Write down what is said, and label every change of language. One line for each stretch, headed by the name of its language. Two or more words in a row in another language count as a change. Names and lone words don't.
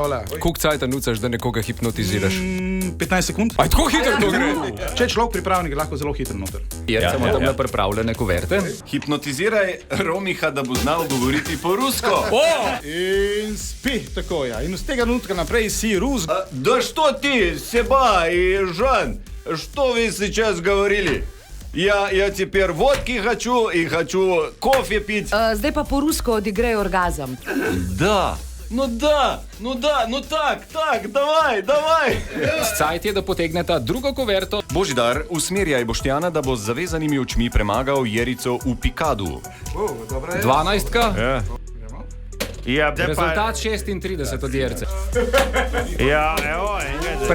Slovenian: Koliko cajta nucaš, da nekoga hipnotiziraš? 15 sekund. Aj, tako hitro to gre? Če je človek pripravnik, je lahko zelo hitro noter. Jerca ima tam pripravljene kuverte. Hipnotiziraj Romiha, da bo znal govoriti po rusko. In spi, tako ja. In z tega trenutka naprej si Rus.
Russian: Да что ты, Себа и Жан, что вы сейчас говорили? Я теперь водки хочу и хочу кофе пить.
Slovenian: Zdaj pa po rusko odigraj orgazem.
Russian: Да, ну так, давай.
Slovenian: Cajt je, da potegneta drugo kuverto. Božidar, usmerjaj Boštjana, da bo z zavezanimi očmi premagal Jerico v pikadu. 12. Ja, Rezultat 36 od Jerce. Ja, evo, enega.